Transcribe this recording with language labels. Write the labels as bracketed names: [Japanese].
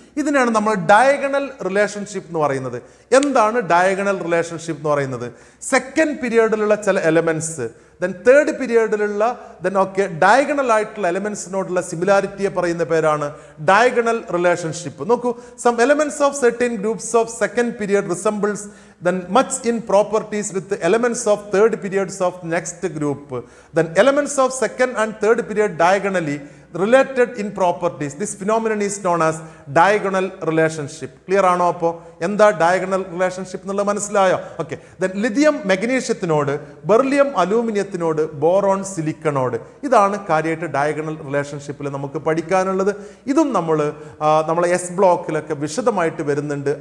[Malayalam] ഇതിനാണ് നമ്മൾ diagonal relationship എന്ന് പറയുന്നത്. എന്താണ് ഡയഗണൽ റിലേഷൻഷിപ്പ് എന്ന് പറയുന്നത്? സെക്കൻഡ് പീരിയഡിലുള്ള ചില എലമെന്റ്സ് ദെൻ തേർഡ് പീരിയഡിലുള്ള ഡയഗണൽ ആയിട്ടുള്ള എലമെന്റ്സിനോടുള്ള സിമിലാരിറ്റിയെ പറയുന്ന പേരാണ് ഡയഗണൽ റിലേഷൻഷിപ്പ്. നോക്കൂ, [English] Some elements of certain groups of second period resembles then much in properties with elements of third periods of next group. Then elements of second and third period diagonally related in properties. This phenomenon is known as diagonal relationship. [Malayalam] Clear ആണോ? അപ്പോൾ എന്താ diagonal relationship എന്നുള്ളത് മനസ്സിലായോ? Okay, then lithium മെഗ്നീഷ്യത്തിനോട്, beryllium അലൂമിനിയത്തിനോട്, boron സിലിക്കണോട്. ഇതാണ് കാര്യമായിട്ട് diagonal റിലേഷൻഷിപ്പിൽ നമുക്ക് പഠിക്കാനുള്ളത്. ഇതും നമ്മളെ എസ് ബ്ലോക്കിലൊക്കെ വിശദമായിട്ട് വരുന്നുണ്ട്.